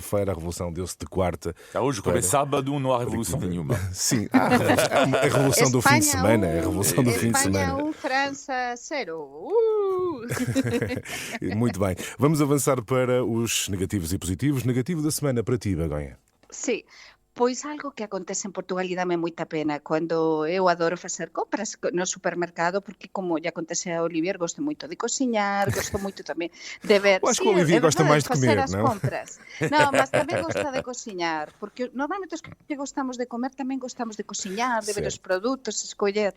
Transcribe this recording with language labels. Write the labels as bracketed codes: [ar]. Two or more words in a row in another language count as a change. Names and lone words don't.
[pt] A Revolução deu-se de quarta. Hoje, como é sábado, não há revolução nenhuma. Sim, a revolução do fim de semana. A revolução do fim de semana. Espanha 1, França 0. Muito bem. Vamos avançar para os negativos e positivos. Negativo da semana para ti, Begonha. Sim. [gl] Pois algo que acontece en Portugal e dame moita pena cando eu adoro facer compras no supermercado, porque como lle acontece a Olivier, gosto moito de cociñar, gosto moito tamén de ver... [pt] Acho que o Olivier gosta máis de comer, as [gl] non? [pt] Compras. [gl] Non, mas tamén gosta de cociñar, porque normalmente os que gostamos de comer tamén gostamos de cociñar, de ver os produtos, escoller.